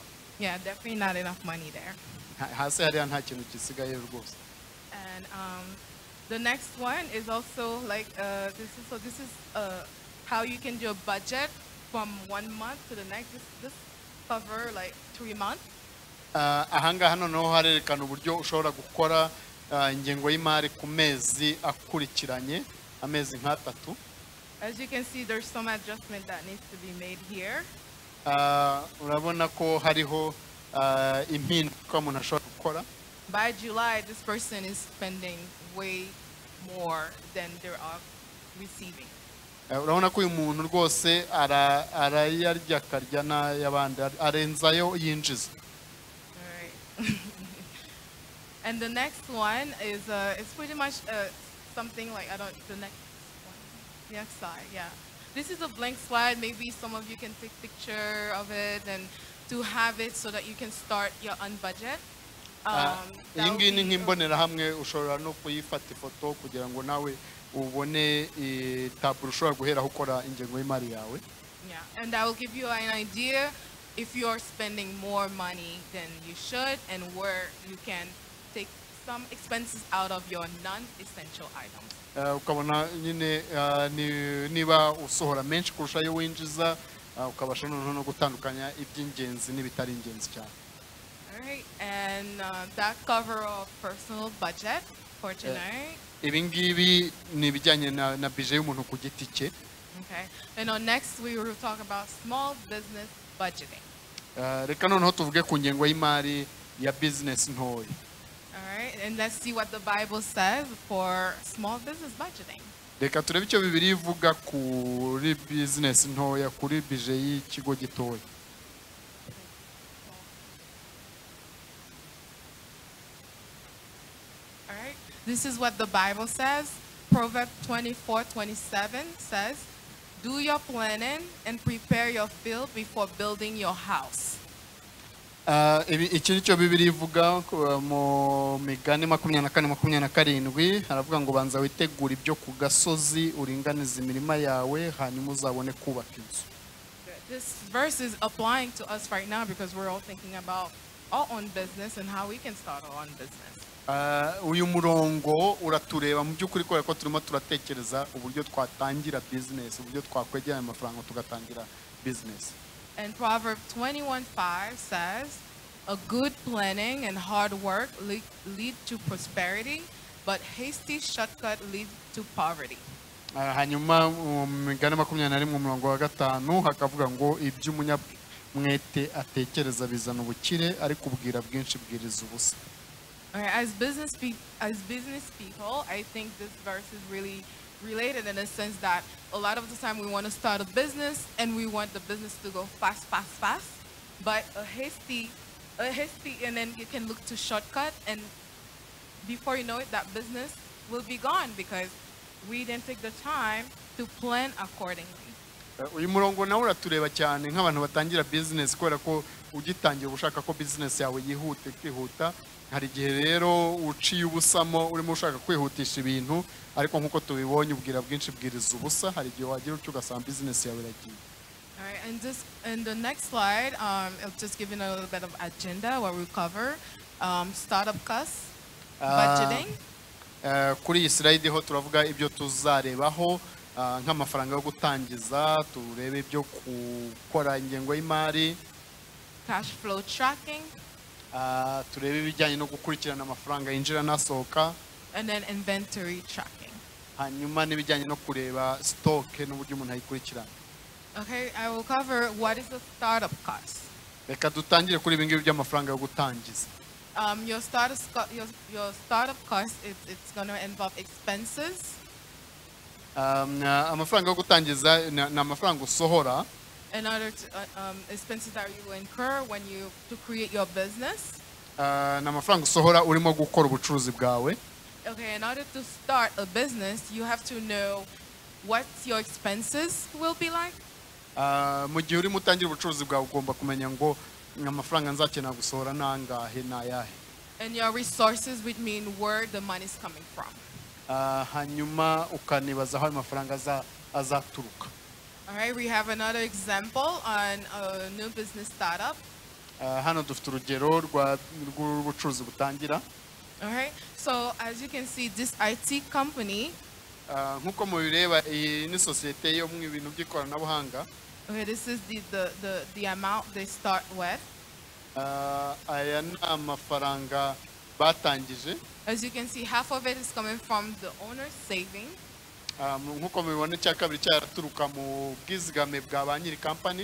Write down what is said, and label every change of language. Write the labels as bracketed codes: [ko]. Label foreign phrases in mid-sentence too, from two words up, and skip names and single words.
[en] Yeah, definitely not enough money there. [rw] Hasi hariya nta kintu gisigaye rwose. [en] And the next one is also like this is how you can do a budget from 1 month to the next. This cover like 3 months. [rw] Ahangaha noneho harerekana uburyo ushobora gukora ingengo y'imari ku mezi akurikiranye, amezi nk'atatu. [en] As you can see, there's some adjustment that needs to be made here. [rw] Urabona ko hariho impinduka umuntu ashobora gukora. [en] By July, this person is spending way more than they are receiving. [rw] Urabona ko uyu muntu rwose arayarya akarya n'ayabandi, arenzayo yinjiza. [en] And the next one is it's pretty much something like the next one, next slide, yeah. This is a blank slide. Maybe some of you can take picture of it and to have it so that you can start your own budget. [rw] Iyi ngiyi ni nk'imbonerahamwe, ushobora no kuyifata ifoto kugira ngo nawe ubone taburo ushobora guheraho ukora ingengo y'imari yawe. [en] Yeah, and that will give you an idea if you're spending more money than you should, and where you can take some expenses out of your non-essential items. [rw] Ukabona nyine niba usohora menshi kurusha ayo winjiza, ukabasha no gutandukanya iby'ingenzi n'ibitari ingenzi cyane. [en] Alright, and that cover of personal budget for tonight. [rw] Ibi ngibi ni ibijyanye na budget y'umuntu ku giti cye. [en] Okay, and next we will talk about small business budgeting. [rw] Reka noneho tuvuge ku ngengo y'imari ya business ntoya. [en] Alright, and let's see what the Bible says for small business budgeting. [rw] Reka turebe icyo Bibiliya ivuga kuri business ntoya, kuri budget y'ikigo gitoya. [en] Alright, this is what the Bible says. Proverbs 24:27 says, "Do your planning and prepare your field before building your house." [rw] Iki nicyo Bibiliya ivuga mu Migani 24:27, haravuga ngo banza witegura ibyo ku gasozi, uringaniza imirima yawe, hanyuma uzabone kubaka inzu. [en] This verse is applying to us right now because we're all thinking about our own business and how we can start our own business. [rw] Uyu murongo uratureba mu by'ukuri kubera ko turimo turatekereza uburyo twatangira business, uburyo twakwegeranya amafaranga tugatangira business. [en] And Proverbs 21:5 says, "A good planning and hard work lead to prosperity, but hasty shortcut leads to poverty." [rw] Hanyuma mu Migani 21:5 hakavuga ngo mwete atekereza bizana ubukire ariko ubwira bwinshi bwiriza ubusa. [en] Okay, as business people, I think this verse is really related in a sense that a lot of the time we want to start a business and we want the business to go fast, fast, fast. But a hasty, and then you can look to shortcut, and before you know it, that business will be gone because we didn't take the time to plan accordingly. [rw] Uyu murongo nawe uratureba cyane nk'abantu batangira business kubera ko ugitangira ushaka ko business yawe yihute kwihuta. Hari igihe rero uciye ubusamo urimo ushaka kwihutisha ibintu ariko nkuko tubibonye ubwira bwinshi bwiriza ubusa. Hari igihe wagira ucyo ugasanga business yawe iragiye. [en] All right, and the next slide, I'll just give you a little bit of agenda where we cover startup costs, budgeting. [rw] Kuri iyi slide ho turavuga ibyo tuzarebaho nk'amafaranga yo gutangiza, turebe ibyo gukora ingengo y'imari, [en] cash flow tracking, [rw] turebe ibijyanye no gukurikirana amafaranga yinjira n'asohoka, [en] and then inventory tracking. [rw] hanyuma n'ibijyanye no kureba stock n'uburyo umuntu ayikurikirana. [en] Okay, I will cover what is the startup cost. [rw] Reka dutangire kuri ibingibi by'amafaranga yo gutangiza. [en] Your startup cost, it's going to involve expenses. [rw] Amafaranga yo gutangiza ni amafaranga usohora. [en] In order to expenses that you incur when you to create your business. [rw] Ni amafaranga usohora urimo gukora ubucuruzi bwawe. [en] Okay, in order to start a business, you have to know what your expenses will be like. [rw] Mu gihe urimo utangira ubucuruzi bwawe ugomba kumenya ngo amafaranga nzakenera gusohora nangahe nayahe. [en] And your resources, which mean where the money is coming from. [rw] Hanyuma ukanibaza aho amafaranga azaturuka. [en] All right, we have another example on a new business startup. [rw] Hano dufite urugero rw'ubucuruzi butangira. [en] All right, so as you can see, this IT company. [rw] Nkuko mubireba iyi ni sosiyete yo mu bintu by'ikoranabuhanga. [en] Okay, this is the amount they start with. [rw] Aya ni amafaranga batangije. [en] As you can see, half of it is coming from the owner's saving. [rw] Nkuko mubibona cya kabiri cyaraturuka mu bwizigame bwa ba nyiri company.